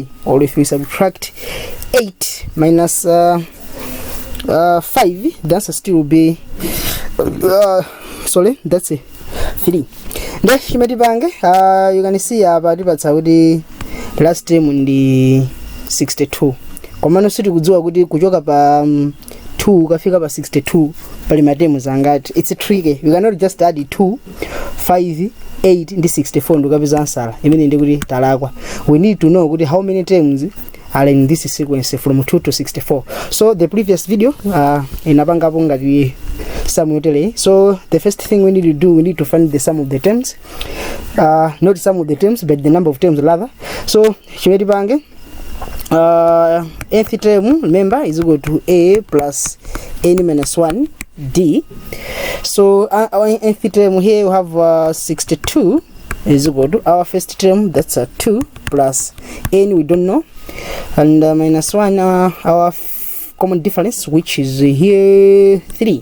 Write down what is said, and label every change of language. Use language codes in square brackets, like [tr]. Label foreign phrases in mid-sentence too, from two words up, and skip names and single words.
[en] Or if you subtract 8 minus 5, that still be sorry, that's it, 3. Then you can see about the last term in the 62. [ny] Komano siti kujua kuti kuchoka pa 2 ukafika pa 62 pali matemu zangati. [en] It's tricky. You cannot just add 2, 5, 8 and 64 ndukapeza answer. [ny] Imene ndi kuti talakwa. [en] We need to know kuti how many terms are in this sequence from 2 to 64. So the previous video [ny] inapangapo ngati [en] sum yotele. So the first thing we need to do, we need to find the sum of the terms. Not the sum of the terms, but the number of terms rather. So [ny] chimeti pange [en] nth term, remember, is equal to A plus n minus 1 D. So our nth term here we have 62 is equal to our first term, that's 2 plus n we don't know, and minus 1 our common difference, which is here 3.